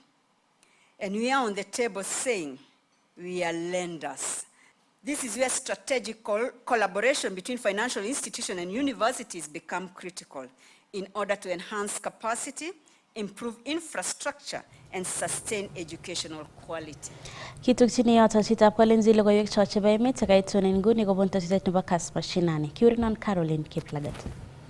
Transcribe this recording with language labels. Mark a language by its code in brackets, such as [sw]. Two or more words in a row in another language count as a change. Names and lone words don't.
[en] And we are on the table saying we are lenders. This is where strategic collaboration between financial institutions and universities become critical in order to enhance capacity, improve infrastructure, and sustain educational quality. [sgc] Kitukchini yoto chitab kolenzi logoiwek choche ba emet chekaitun nguni kobun tositet nebo Kass Mashinani. Kiurinon Caroline Kiplagat.